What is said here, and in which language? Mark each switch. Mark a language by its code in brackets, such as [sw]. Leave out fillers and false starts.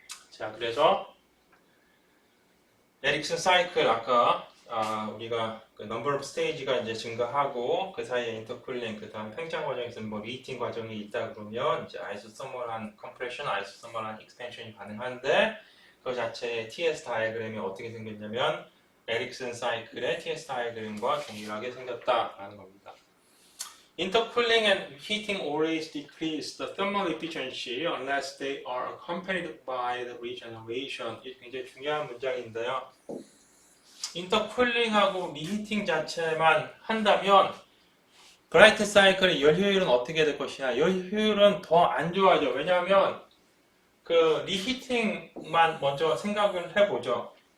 [ko] 자, 그래서 에릭슨 사이클 아까 우리가 그 넘버 오브 스테이지가 이제 증가하고 그 사이에 인터쿨링, 그 다음 팽창 과정에서 뭐 리히팅 과정이 있다 그러면 이제 아이소서멀한 컴프레션, 아이소서멀한 익스펜션이 가능한데, 그 자체의 TS 다이어그램이 어떻게 생겼냐면 에릭슨 사이클의 TS 다이어그램과 동일하게 생겼다라는 겁니다. [en] Intercooling and heating always decrease the thermal efficiency unless they are accompanied by the regeneration. [ko] 이 굉장히 중요한 문장인데요. 인터쿨링하고 리히팅 자체만 한다면 브라이튼 사이클의 열 효율은 어떻게 될 것이냐? 열 효율은 더 안 좋아져. 왜냐하면 그 리히팅만 먼저 생각을 해보죠.